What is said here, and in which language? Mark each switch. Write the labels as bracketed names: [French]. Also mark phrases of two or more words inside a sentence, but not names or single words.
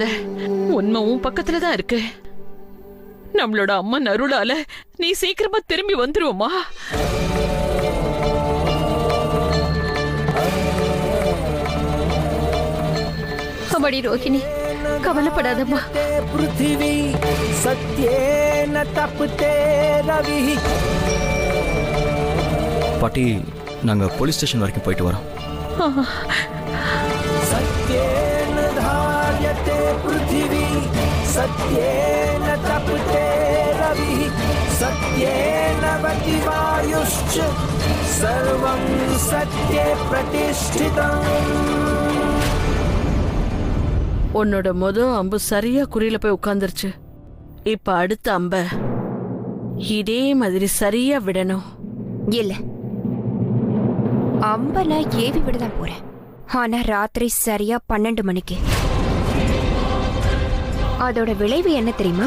[Tamil] உண்மை உன் பக்கத்துல தான் இருக்கு. நம்மளோட அம்மா நருளால நீ சீக்கிரமா திரும்பி வந்துருவோமா? அம்மாடி ரோஹிணி, கவலைப்படாதம்மா. [Sanskrit] पृथ्वी सत्येन तपते रविः. [Tamil] பாட்டி, நாங்க போலீஸ் ஸ்டேஷன் வரைக்கும் போயிட்டு வரோம். [Sanskrit] सत्येन धार्यते पृथ्वी सत्येन तपते रविः. सत्येन वति वायुश्च सर्वं सत्ये प्रतिष्ठितम्. [Tamil] உன்னோட அம்பு சரியா குறியில போய் உட்கார்ந்துருச்சு. இப்ப அடுத்த அம்ப இதே மாதிரி சரியா விடணும். இல்ல, அம்ப நான் ஏவி விடதான் போறேன். ஆனா ராத்திரி சரியா 12 மணிக்கு. அதோட விளைவு என்ன தெரியுமா?